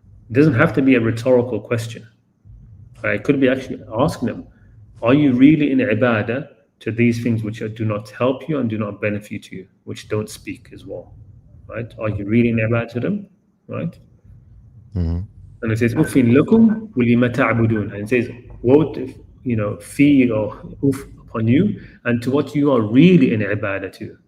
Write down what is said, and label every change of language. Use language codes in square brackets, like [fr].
[en] It doesn't have to be a rhetorical question. I could be actually asking them, are you really in ibadah to these things which do not help you and do not benefit you, which don't speak as well, right? Are you really in ibadah to them, right? And it says, [ar] أُفٍ لَكُمْ وَلِمَ تَعْبُدُونَ. [en] And it says, woe, fee or uf upon you, and to what you are really in ibadah to.